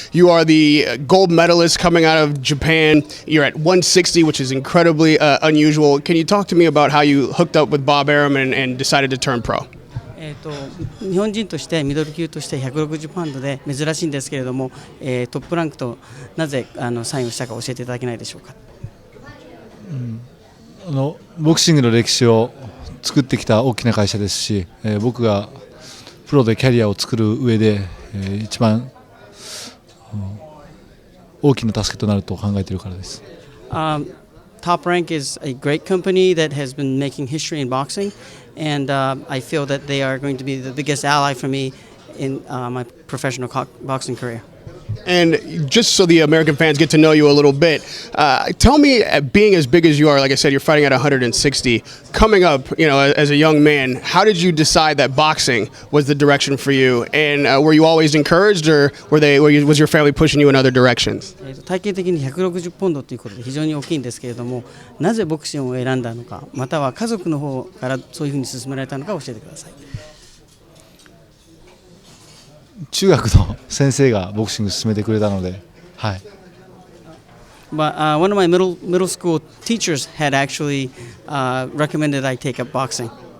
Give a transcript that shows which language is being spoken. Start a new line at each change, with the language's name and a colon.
English: You are the gold medalist coming out of Japan. You're at 160, which is incredibly unusual. Can you talk to me about how you hooked up with Bob Arum and decided to turn pro?
Japanese: 日本人としてミドル級として160パウンドで珍しいんですけれども、トップランクとなぜサインをしたか教えていただけないでしょうか。ボクシングの歴史を作ってきた大きな会社ですし、僕がプロでキャリアを作る上で、一番、大きな助けとなると考えているからです。
English: Top Rank is a great company that has been making history in boxing, and I feel that they are going to be the biggest ally for me in my professional boxing career. And just so the American fans get to know you a little bit, tell me, being as big as you are, like I said, you're fighting at 160. Coming up, as a young man, how did you decide that boxing was the direction for you? And were you always encouraged, or was your family pushing you in other directions?
Japanese: 体型的に160ポンドということで非常に大きいんですけれども、なぜボクシングを選んだのか、または家族の方からそういうふうに勧められたのか教えてください。中学の先生がボクシングを勧めてくれたので、はい。
English: But one of my middle school teachers had actually recommended I take up boxing.